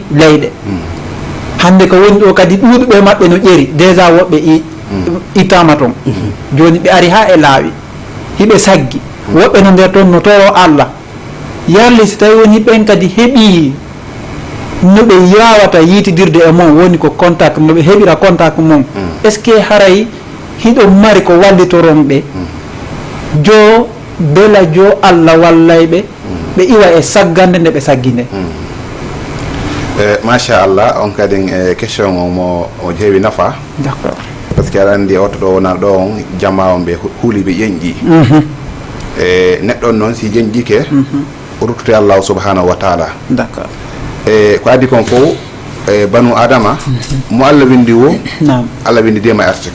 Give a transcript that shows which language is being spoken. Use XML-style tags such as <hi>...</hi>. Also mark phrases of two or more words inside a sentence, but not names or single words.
<ff>leyɗe hande ko woni ɗo kadi ɗuuɗuɓe mabɓe no ƴeri déjà woɓɓe ittama toon joni ɓe ari ha e laawi hiɓe saggi woɓɓe no nder toon no towo Allah yarli si tawi woni ɓen kadi heeɓi no ɓe yawata yitidirde e mon woni ko contact no ɓe heeɓira contact mon</ff> <fr>est ce que</fr> <ff>haray hiɗo mari ko wallitoron ɓe jo bela jo Allah wallayɓe ɓe iwa e saggande nde ɓe sagginde machallah on kadi e question o heewi nafa</ff> <fr>d' accord par ce que</fr> <ff>aɗa anndi oto ɗo wona ɗo on jamma on ɓe huuli ɓe ƴeñƴi e neɗɗo on noon si ƴeñƴike o ruttote</ff> <ar>allahu subhanahu wa taala</ar> <fr>d' accord</fr> <ff>e ko addi kon fof e banu adama mo Allah windi wo nam Allah windi dema e artike</ff>